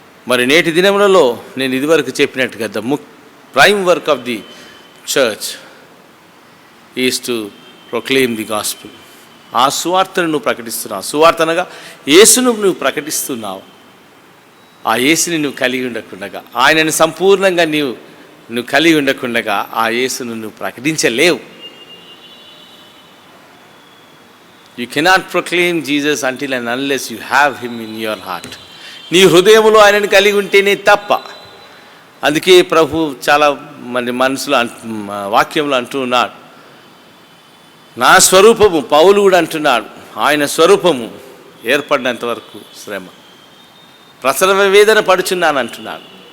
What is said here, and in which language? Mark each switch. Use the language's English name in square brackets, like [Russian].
[Telugu] మరి నేటి దినములలో నేను ఇదివరకు చెప్పినట్టుగా [English] Prime work of the church is to proclaim the gospel. [Telugu] ఆ సువార్తను నువ్వు ప్రకటిస్తున్నావు. సువార్త అనగా యేసును నువ్వు ప్రకటిస్తున్నావు. ఆ యేసుని నువ్వు కలిగి ఉండకుండగా, ఆయనను సంపూర్ణంగా నువ్వు కలిగి ఉండకుండగా ఆ యేసును నువ్వు ప్రకటించలేవు. [English] You cannot proclaim Jesus until and unless you have him in your heart. [Telugu] నీ హృదయములో ఆయనను కలిగి ఉంటేనే తప్ప. అందుకే ప్రభు చాలా మంది మనసులో వాక్యంలో అంటూ ఉన్నాడు, నా స్వరూపము, పౌలు కూడా అంటున్నాడు, ఆయన స్వరూపము ఏర్పడినంత వరకు శ్రమ, ప్రసవ వేదన పడుచున్నాను అంటున్నాడు.